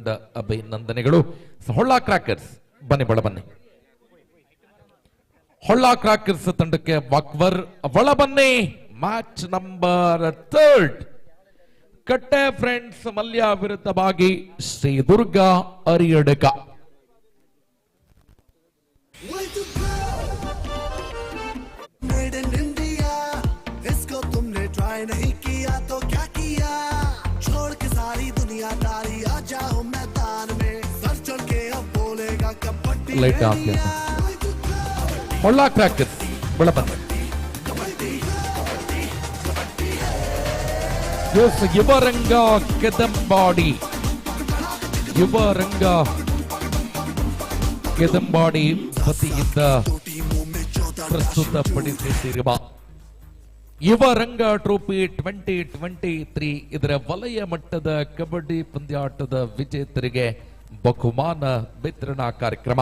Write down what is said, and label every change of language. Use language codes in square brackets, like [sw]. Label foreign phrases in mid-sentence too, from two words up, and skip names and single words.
[kn] ಅಭಿನಂದನೆಗಳು. ಹೊಳ್ಳ ಕ್ರಾಕರ್ಸ್ ಬನ್ನಿ, ಬನ್ನಿ. ಹೊಳ್ಳ ಕ್ರಾಕರ್ಸ್ ತಂಡಕ್ಕೆ ವಾಕ್ವರ್ ಒಳ ಬನ್ನಿ. [en] match number 3. [kn] ಕಟ್ಟೆ ಫ್ರೆಂಡ್ಸ್ ಮಲ್ಯ ವಿರುದ್ಧವಾಗಿ ಶ್ರೀ ದುರ್ಗಾ ಅರಿಯಡಕ. [hi] नहीं किया तो क्या किया, छोड़ के सारी दुनियादारी आ जाओ मैदान में, सर चढ़ के अब बोलेगा कबड्डी [kn] ಹೊಳ್ಳ ಕ್ರಾಕರ್ಸ್ ಬೆಳಪನ್. ಯುವರಂಗ ಕೆದಂಬಾಡಿ, ಯುವರಂಗ ಕೆದಂಬಾಡಿ ವತಿಯಿಂದ ಪ್ರಸ್ತುತಪಡಿಸುತ್ತಿರುವ ಯುವರಂಗ ಟ್ರೋಫಿ 2023 ಇದರ ವಲಯ ಮಟ್ಟದ ಕಬಡ್ಡಿ ಪಂದ್ಯಾಟದ ವಿಜೇತರಿಗೆ ಬಹುಮಾನ ವಿತರಣಾ ಕಾರ್ಯಕ್ರಮ.